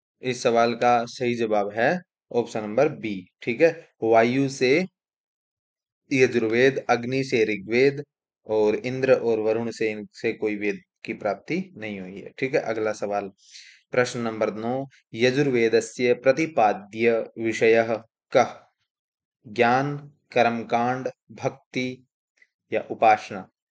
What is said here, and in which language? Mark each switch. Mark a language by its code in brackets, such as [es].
[hi] इस सवाल का सही जवाब है ऑप्शन नंबर बी। ठीक है, वायु से यजुर्वेद, अग्नि से ऋग्वेद और इंद्र और वरुण से इनसे कोई वेद की प्राप्ति नहीं हुई है। ठीक है, अगला सवाल, प्रश्न नंबर 9। [sa] यजुर्वेदस्य प्रतिपाद्य विषयः कः? [hi] ज्ञान, कर्मकांड, भक्ति या उपासना?